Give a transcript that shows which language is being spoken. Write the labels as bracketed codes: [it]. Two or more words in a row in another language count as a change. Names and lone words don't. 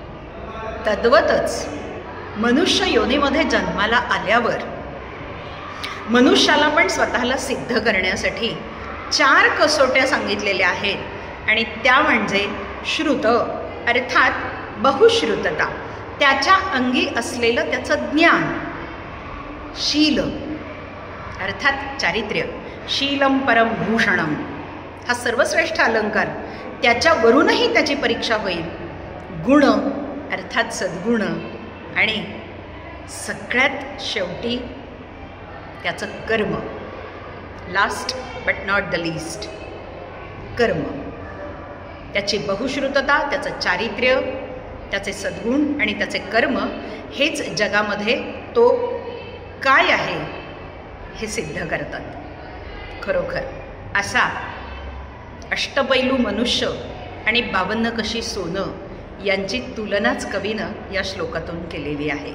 [mr] तद्वतच मनुष्य योनीमध्ये जन्माला आल्यावर मनुष्याला पण स्वतःला सिद्ध करण्यासाठी 4 कसोट्या सांगितलेल्या आहेत आणि त्या म्हणजे श्रुत अर्थात बहुश्रुतता, त्याच्या अंगी असलेलं त्याचं ज्ञान, शील अर्थात चारित्र्य, [sa] शीलम परम भूषणम [mr] हा सर्वश्रेष्ठ अलंकार, त्याच्यावरूनही त्याची परीक्षा होईल. गुण अर्थात सद्गुण आणि सगळ्यात शेवटी त्याचं कर्म, [en] last but not least कर्म. [mr] त्याची बहुश्रुतता, त्याचं चारित्र्य, त्याचे सद्गुण आणि त्याचे कर्म हेच जगामध्ये तो काय आहे हे सिद्ध करतात. खरोखर असा अष्टपैलू मनुष्य आणि 52 कशी सोनं यांची तुलनाच कवीनं या श्लोकातून केलेली आहे.